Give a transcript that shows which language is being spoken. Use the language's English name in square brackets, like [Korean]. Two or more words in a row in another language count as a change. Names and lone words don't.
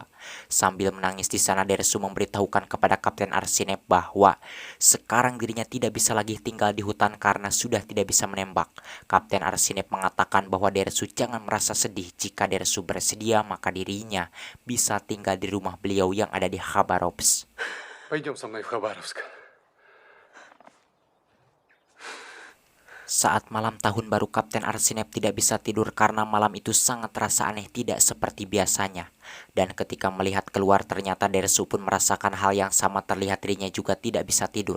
[Indonesian] Sambil menangis di sana Dersu memberitahukan kepada Kapten Arsinep bahwa sekarang dirinya tidak bisa lagi tinggal di hutan karena sudah tidak bisa menembak. Kapten Arsinep mengatakan bahwa Dersu jangan merasa sedih, jika Dersu bersedia maka dirinya bisa tinggal di rumah beliau yang ada di Khabarovsk. [Russian] Пойдем со мной в Хабаровск. [Indonesian] Saat malam tahun baru Kapten Arsinep tidak bisa tidur karena malam itu sangat terasa aneh, tidak seperti biasanya. Dan ketika melihat keluar ternyata Dersu pun merasakan hal yang sama, terlihat dirinya juga tidak bisa tidur.